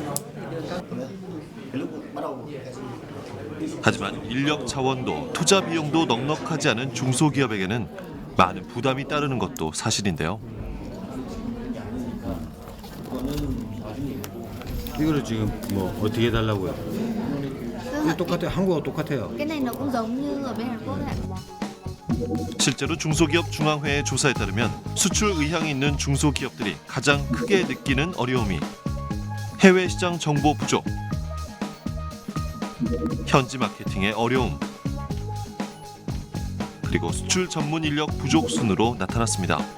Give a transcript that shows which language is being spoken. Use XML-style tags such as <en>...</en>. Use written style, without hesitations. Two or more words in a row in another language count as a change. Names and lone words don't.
<ko>하지만 인력 자원도 투자 비용도 넉넉하지 않은 중소기업에게는 많은 부담이 따르는 것도 사실인데요. 이거를 지금 뭐 어떻게 해달라고요? 똑같아요. 한국하고 똑같아요.</ko> <vi>Cái này nó cũng giống như ở bên Hàn Quốc ạ.</vi> <ko>실제로 중소기업 중앙회의 조사에 따르면 수출 의향이 있는 중소기업들이 가장 크게 느끼는 어려움이 해외 시장 정보 부족, 현지 마케팅의 어려움, 그리고 수출 전문 인력 부족 순으로 나타났습니다.</ko>